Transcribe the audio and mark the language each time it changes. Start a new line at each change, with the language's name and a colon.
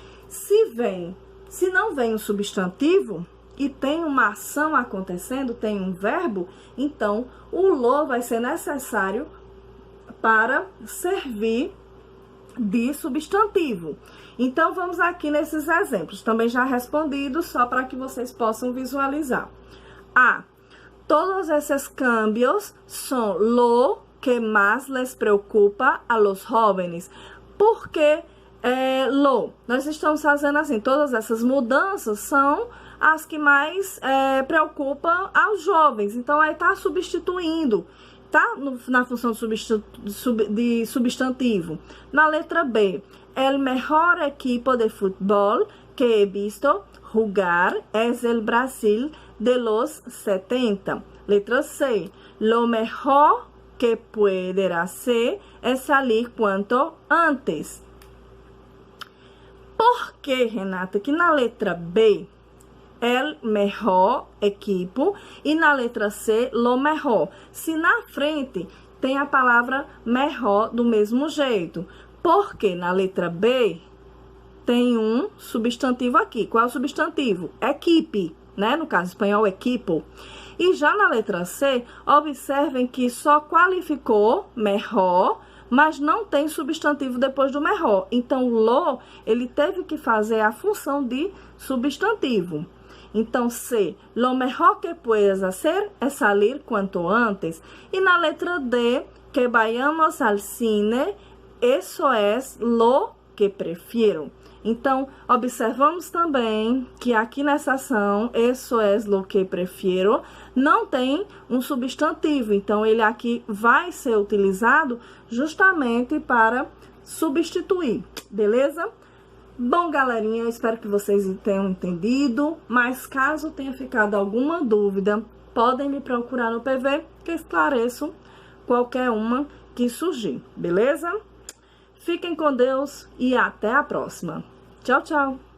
Portuguese: Se não vem um substantivo e tem uma ação acontecendo, tem um verbo, então o lo vai ser necessário para servir de substantivo. Então, vamos aqui nesses exemplos, também já respondidos, só para que vocês possam visualizar. A.
Spanish: Todos esses cambios son lo que más les preocupa a los jóvenes.
Portuguese: Por que lo? Nós estamos fazendo assim, todas essas mudanças são as que mais preocupam aos jovens. Então, aí tá substituindo, tá na função de substantivo. Na letra B,
Spanish: el mejor equipo de fútbol que he visto jugar es el Brasil de los 70.
Portuguese: Letra C.
Spanish: Lo mejor que puede hacer es salir cuanto antes.
Portuguese: Por que, Renata, que na letra B,
Spanish: el mejor equipo
Portuguese: e na letra C,
Spanish: lo mejor?
Portuguese: Se na frente tem a palavra mejor do mesmo jeito. Porque na letra B tem um substantivo aqui. Qual é o substantivo? Equipe, né? No caso espanhol, equipo. E já na letra C, observem que só qualificou mejor, mas não tem substantivo depois do mejor. Então, lo, ele teve que fazer a função de substantivo. Então, C,
Spanish: lo mejor que puedes hacer es salir cuanto antes.
Portuguese: E na letra D,
Spanish: que vayamos al cine, eso es lo que prefiero.
Portuguese: Então, observamos também que aqui nessa ação,
Spanish: eso es lo que prefiero,
Portuguese: não tem um substantivo. Então, ele aqui vai ser utilizado justamente para substituir, beleza? Bom, galerinha, eu espero que vocês tenham entendido, mas caso tenha ficado alguma dúvida, podem me procurar no PV, que esclareço qualquer uma que surgir, beleza? Fiquem com Deus e até a próxima. Tchau, tchau!